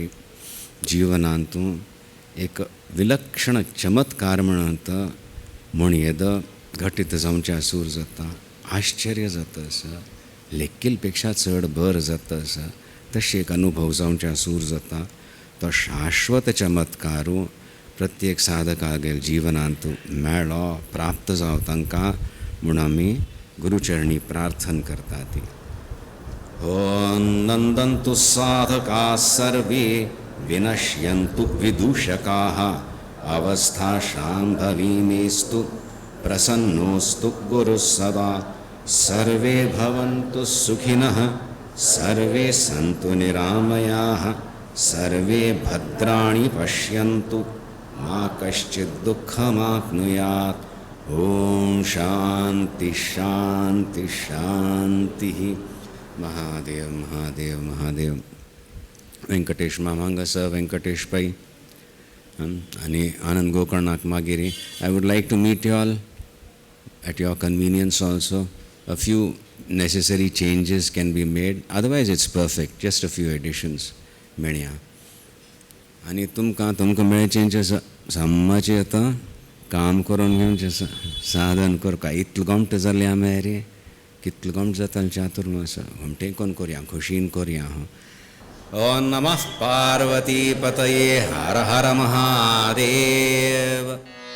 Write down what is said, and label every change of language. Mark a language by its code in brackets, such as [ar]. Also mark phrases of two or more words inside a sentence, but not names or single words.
[kok] जीवनांतू एक विलक्षण चमत्कार म्हणत म्हूण येद घटीत जावच्या सूर जाता, आश्चर्य जाता आसा, लेखील पेक्षा चड बर जाता आसा, तशी एक अनुभव जावच्या सूर जाता. तो शाश्वत चमत्कारू प्रत्येक साधकागेल जीवनांतू मेळ्ळो, प्राप्त जावं तांकां म्हूण आमी गुरुचरणी प्रार्थना करता ती. [sa] ओम नंदन्तु साधकाः सर्वे विनश्यन्तु विदूषकाः अवस्था शाम्भवीमेस्तु प्रसन्नोस्तु गुरुः सदा. सर्वे भवन्तु सुखिनः, सर्वे सन्तु निरामयाः, सर्वे भद्राणि पश्यन्तु, मा कश्चित् दुःखमाप्नुयात्. ओम शांति शांति शांति. महादेव महादेव महादेव. [kok] वेंकटेश मामांग आसा, वेंकटेश पै आनी आनंद गोकर्णाक मागीर. [en] I would like to meet you all at your convenience also. A few necessary changes can be made, otherwise it's perfect, just a few additions मेळया. [kok] आनी तुमकां मेळचें आसा सामाचें आतां काम करून घेवचें आसा, साधन करता. इतलें गमट जालें आमी रे, कितलें गमट जातालें चातुर्मास. घुमटें कोण करया, खुशीन करया. [sa] ओम नमः पार्वती पतये, हर हर महादेव.